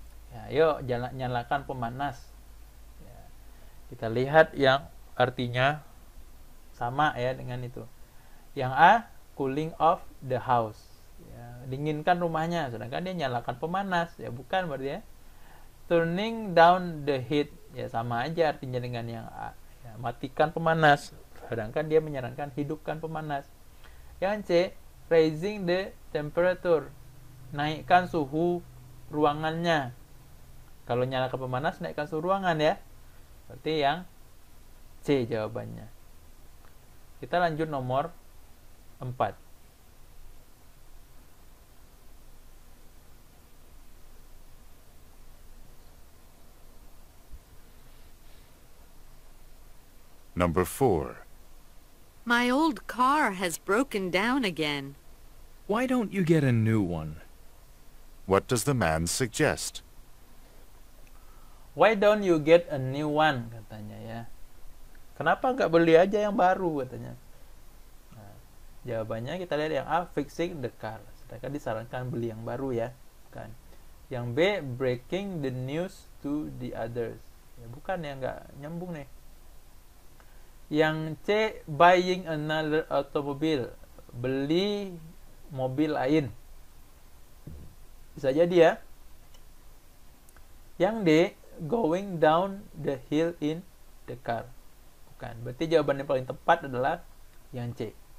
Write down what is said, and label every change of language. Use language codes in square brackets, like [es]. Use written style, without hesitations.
[id] Ya, yuk nyalakan pemanas. Ya, kita lihat yang artinya sama ya dengan itu. [en] Yang A, cooling off the house. [id] Ya, dinginkan rumahnya. Sedangkan dia nyalakan pemanas. Ya bukan berarti ya. [en] Turning down the heat. [id] Ya sama aja artinya dengan yang A. Ya, matikan pemanas. Sedangkan dia menyarankan hidupkan pemanas. Yang C, [en] raising the temperature. [id] Naikkan suhu ruangannya. Kalau nyalakan pemanas, naikkan suhu ruangan ya. Berarti yang C jawabannya. Kita lanjut nomor 4. [en] Number 4. My old car has broken down again. Why don't you get a new one? What does the man suggest? Why don't you get a new one [id] katanya ya. Kenapa nggak beli aja yang baru katanya. Nah, jawabannya kita lihat yang A, [en] fixing the car. [id] Sedangkan disarankan beli yang baru ya, bukan. [en] Yang B, breaking the news to the others. [id] Ya bukan ya, nggak nyambung nih. Yang C, [en] buying another automobile. [id] Beli mobil lain. Bisa jadi ya. [en] Yang D, going down the hill in the car. [id] Bukan. Berarti jawaban yang paling tepat adalah yang C.